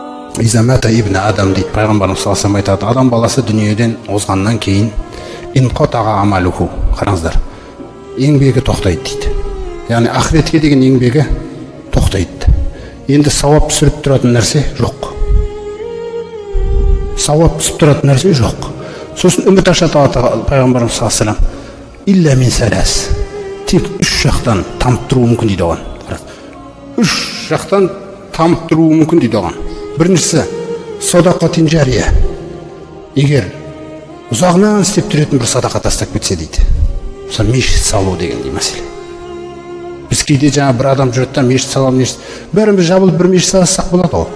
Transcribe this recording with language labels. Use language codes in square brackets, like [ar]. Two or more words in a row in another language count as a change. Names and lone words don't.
[ar] إذا مات ابن آدم [kk] дейді пайғамбарымыз [ar] صلى الله عليه [kk] айтады, адам баласы дүниеден озғаннан кейін [ar] انقطع عمله, [kk] қараңыздар, еңбегі тоқтайды дейді. Яғни ақыретке деген еңбегі тоқтайды. Енді сауап түсіріп тұратын нәрсе жоқ. Сауап түсіп тұратын нәрсе жоқ. Сосын үміт ашады пайғамбарымыз [ar] صلى الله عليه وسلم, إلا من ثلاث, [kk] тек үш жақтан тамып тұруы мүмкін дейді оған. Үш жақтан тамып тұруы мүмкін дейді оған. Біріншісі [ar] صدقة جارية, [kk] егер ұзағынан істеп тұратын бір садақа тастап кетсе дейді. Мысалы мешіт салу дегендей мәселе. Біз кейде жаңа бір адам жүреді да мешіт саламын, бәріміз жабылып бір мешіт салсақ болады ғой.